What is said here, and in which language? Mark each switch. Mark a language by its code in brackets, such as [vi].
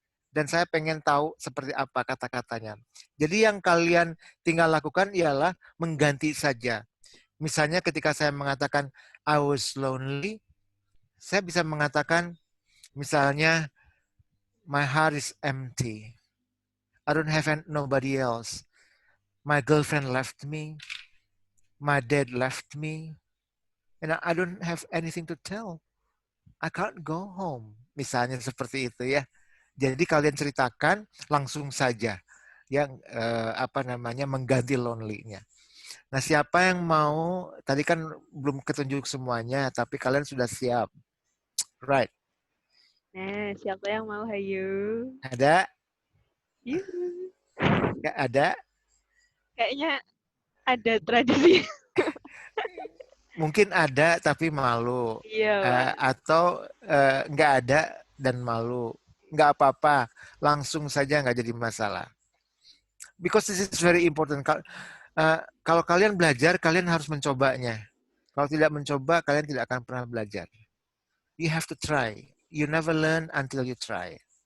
[id] Dan saya pengen tahu seperti apa kata-katanya. Jadi yang kalian tinggal lakukan ialah mengganti saja. Misalnya ketika saya mengatakan [en] I was lonely, [id] saya bisa mengatakan misalnya [en] my heart is empty. I don't have nobody else. My girlfriend left me. My dad left me. and I don't have anything to tell. I can't go home. [id] Misalnya seperti itu ya. Jadi kalian ceritakan langsung saja yang mengganti lonely-nya. Nah, siapa yang mau? Tadi kan belum ketunjuk semuanya, tapi kalian sudah siap. [en] Right. [id] Nah, siapa yang mau? Hayu. Ada? Yuhu. Nggak ada? Kayaknya ada tradisi. Mungkin ada tapi malu. Iya, Pak. Atau nggak ada dan malu. Nggak apa-apa. Langsung saja nggak jadi masalah. [en] Because this is very important. [id] Kalau kalian belajar, kalian harus mencobanya. Kalau tidak mencoba, kalian tidak akan pernah belajar. [en] You have to try. You never learn until you try.